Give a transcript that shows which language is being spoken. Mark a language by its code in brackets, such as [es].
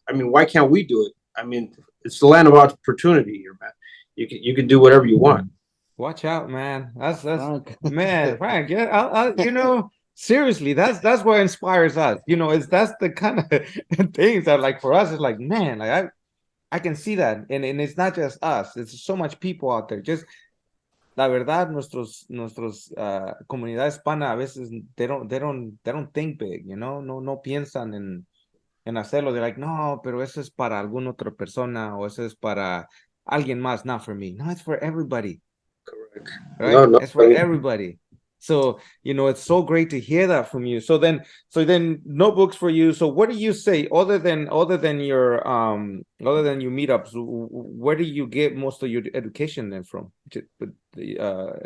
[en] I mean, why can't we do it? I mean, it's the land of opportunity here, man. You can do whatever you want. Watch out, man. That's Frank. man, Frank. Yeah, seriously, that's what inspires us. That's the kind of things that, like, for us, it's like, man, like I can see that, and it's not just us. It's so much people out there. [es] Just la verdad, nuestros comunidad hispana a veces [en] they don't think big, [es] no piensan en hacerlo. [en] They're like, no, [es] pero eso es para alguna otra persona, o eso es para alguien más, [en] not for me. No, it's for everybody, Correct. right? No, no. It's for everybody. So, it's so great to hear that from you. So then notebooks for you. So what do you say other than your meetups, where do you get most of your education then from? My